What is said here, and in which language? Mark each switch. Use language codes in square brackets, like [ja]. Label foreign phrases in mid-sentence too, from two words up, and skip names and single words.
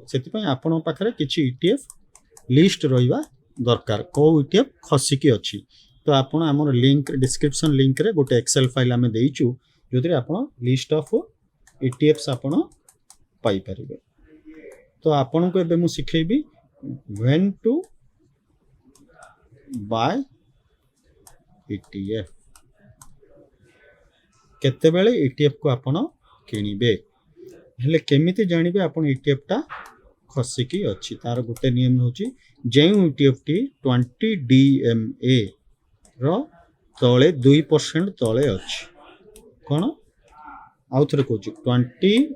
[or] ସେଥିପାଇଁ ଆପଣଙ୍କ ପାଖରେ କିଛି ETF ଲିଷ୍ଟ ରହିବା ଦରକାର, କେଉଁ ETF ଖସିକି ଅଛି। ତ ଆପଣ ଆମର ଲିଙ୍କ, ଡିସ୍କ୍ରିପ୍ସନ୍ ଲିଙ୍କରେ ଗୋଟେ [en] Excel file [or] ଆମେ ଦେଇଛୁ, ଯେଉଁଥିରେ ଆପଣ [en] list of ETFs [or] ଆପଣ ପାଇପାରିବେ। ତ ଆପଣଙ୍କୁ ଏବେ ମୁଁ ଶିଖେଇବି [en] when to buy ETF, [or] କେତେବେଳେ ETFକୁ ଆପଣ କିଣିବେ। ହେଲେ କେମିତି ଜାଣିବେ ଆପଣ ETFଟା ଖସିକି ଅଛି, ତାର ଗୋଟେ ନିୟମ ହେଉଛି, ଯେଉଁ ETFଟି 20 DMA ର ତଳେ 2% ତଳେ ଅଛି, କ'ଣ, ଆଉ ଥରେ କହୁଛି, 20